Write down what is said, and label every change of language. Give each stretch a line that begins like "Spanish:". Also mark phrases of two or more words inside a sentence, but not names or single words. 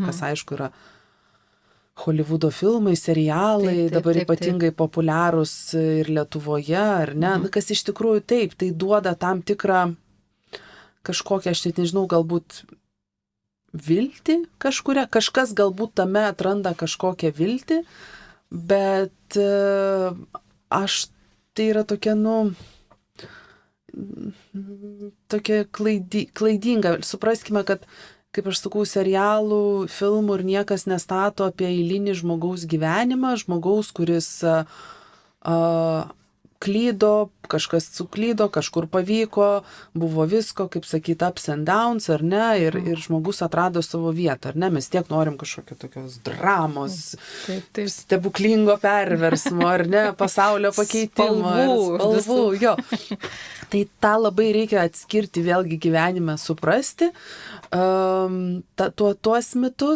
Lithuanian: kas aišku yra Holivudo filmai, serialai, dabar ypatingai populiarūs ir Lietuvoje, ar ne, kas iš tikrųjų taip, tai duoda tam tikrą kažkokią, aš net nežinau, galbūt viltį kažkuria, kažkas galbūt tame atranda kažkokią viltį, bet tai yra tokia, tokia klaidinga. Supraskime, kad kaip aš sakau, serialų, filmų ir niekas nestato apie eilinį žmogaus gyvenimą, žmogaus, kuris klydo, kažkas suklydo, kažkur pavyko, buvo visko, kaip sakyti,
English: ups and downs,
Lithuanian: ar ne, ir žmogus atrado savo vietą, ar ne, mes tiek norim kažkokio tokios dramos, stebuklingo perversmo, ar ne, pasaulio pakeitimo, spalvų, jo. Tai tą labai reikia atskirti vėlgi gyvenime, suprasti tuos mitus.